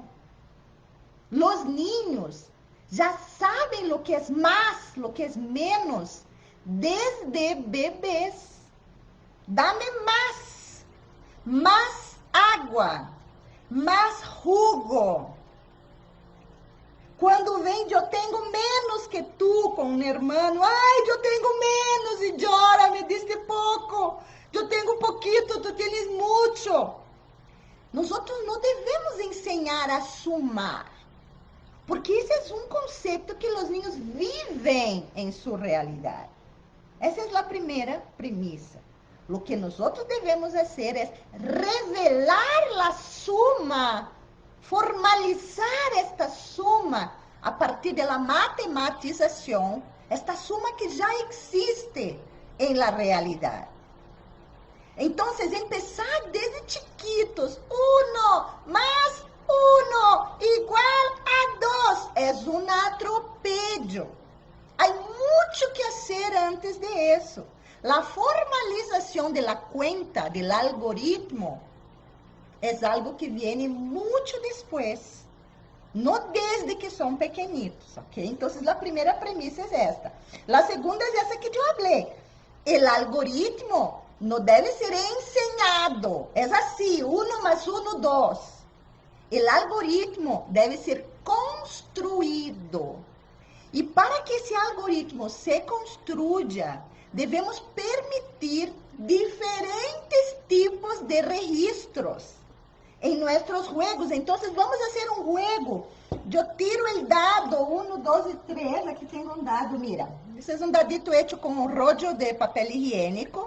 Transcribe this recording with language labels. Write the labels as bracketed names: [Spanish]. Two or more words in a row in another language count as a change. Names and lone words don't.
[Spanish] Los niños ya saben lo que es más, lo que es menos, desde bebés. Dame más agua, más jugo. [Portuguese] Quando vem, eu tenho menos que tu com um irmão. Ai, eu tenho menos e chora, [Spanish] me diste [Portuguese] pouco. Eu tenho um pouquinho, tu tens muito. Nós não devemos ensinar a sumar, porque esse é um conceito que os niños vivem em sua realidade. Essa é a primeira premissa. O que nós devemos fazer é revelar a suma, formalizar esta suma a partir da matematização, esta suma que já existe em la realidade. Então, [Spanish] empezar desde chiquitos. 1 más 1 igual a 2. [Portuguese] É um atropello. Há muito que fazer antes de isso. A formalização da cuenta, do algoritmo, é algo que vem muito depois. Não desde que são pequenitos, ok? Então, a primeira premissa é esta. A segunda é essa que eu falei. O algoritmo não deve ser ensinado. É assim, 1 mais 1, 2. O algoritmo deve ser construído. E para que esse algoritmo se construya, devemos permitir diferentes tipos de registros. [Spanish] en nuestros juegos. Entonces vamos a hacer un juego. Yo tiro el dado, 1, 2 y 3. Aquí tengo un dado, mira. Ese es un dadito hecho con un rollo de papel higiénico.